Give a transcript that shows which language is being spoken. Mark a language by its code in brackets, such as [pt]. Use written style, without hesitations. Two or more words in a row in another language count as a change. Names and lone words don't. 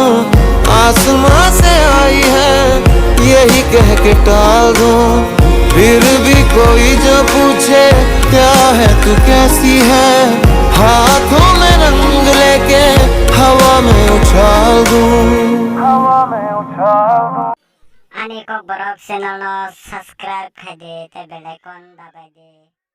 [hi] आसमां से आई है यही कह के टाल दूं। फिर भी कोई जो पूछे क्या है तू कैसी है, हाथों में रंग लेके हवा में उछाल दूं। [trp] Ani kok borok channel no subscribe khai de te [en] bell icon [trp] dabai de